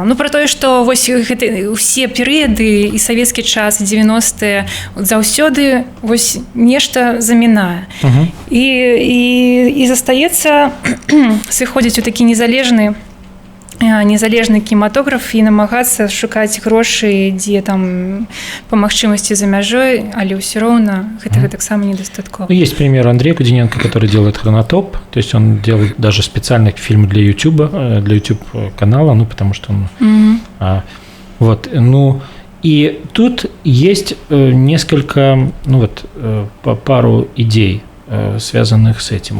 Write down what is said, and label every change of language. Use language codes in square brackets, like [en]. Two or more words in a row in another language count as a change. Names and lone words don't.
[be] Ну, пра тое, што вось гэта ўсе перыяды і савецкі час, і 90-е, заўсёды вось нешта замінае. І застаецца сыходзіць у такі незалежны кінематограф і намагацца шукаць грошы, дзе там па магчымасці за мяжой, але ўсё роўна гэтага таксама недастаткова. [ru] Есть пример Андрея Кудиненко, который делает «Хронотоп», то есть он делает даже специальный фильм для YouTube канала, ну, потому что он... Вот, ну, и тут есть несколько, ну, вот, пару идей, связанных с этим.